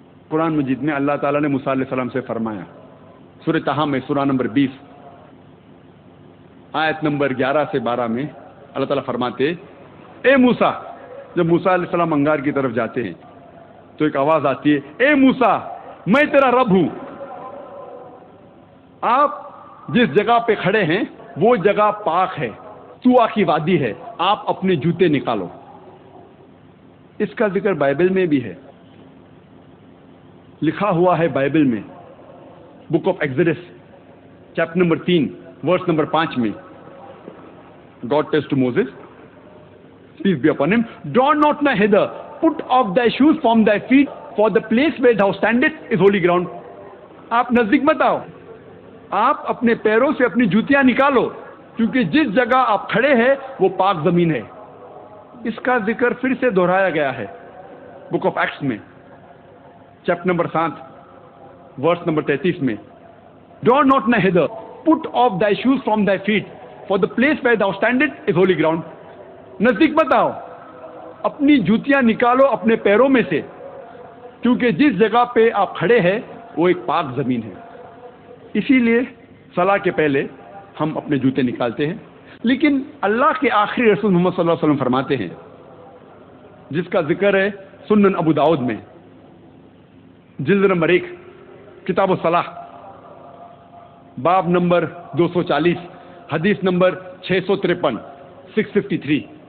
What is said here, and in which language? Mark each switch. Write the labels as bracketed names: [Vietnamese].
[Urdu] قرآن مجید میں اللہ تعالیٰ نے موسیٰ علیہ السلام سے فرمایا سورہ طٰہٰ میں سورہ نمبر 20 آیت نمبر 11 سے 12 میں اللہ تعالیٰ فرماتے اے موسیٰ، جب موسیٰ علیہ السلام انگار کی طرف جاتے ہیں تو ایک آواز آتی ہے اے موسیٰ میں تیرا رب ہوں، آپ جس جگہ پہ کھڑے ہیں وہ جگہ پاک ہے، طوٰ کی وادی ہے، آپ اپنے جوتے نکالو. اس کا ذکر بائبل میں بھی ہے، لکھا ہوا ہے بائبل میں book of Exodus chapter number 3 verse number 5 میں. [English] God says to Moses, peace be upon him, draw not nigh hither, put off thy shoes from thy feet, for the place where thou standest is holy ground. [Urdu] آپ نزدیک مت آؤ، آپ اپنے پیروں سے اپنی جوتیاں نکالو، کیونکہ جس جگہ آپ کھڑے ہیں وہ پاک زمین ہے. اس کا ذکر پھر سے دہرایا گیا ہے بک آف ایکٹس میں چیپٹر نمبر 7 ورس نمبر 33 میں. [English] draw not nigh hither, put off thy shoes from thy feet, for the place where thou standest is holy ground. [Urdu] نزدیک مت آؤ، اپنی جوتیاں نکالو اپنے پیروں میں سے، کیونکہ جس جگہ پہ آپ کھڑے ہیں وہ ایک پاک زمین ہے. اسی لیے صلاح کے پہلے ہم اپنے جوتے نکالتے ہیں. لیکن اللہ کے آخری رسول محمد صلی اللہ علیہ وسلم فرماتے ہیں، جس کا ذکر ہے سنن ابو داؤد میں جلد نمبر 1 کتاب الصلاح باب نمبر 240 حدیث نمبر 653 653.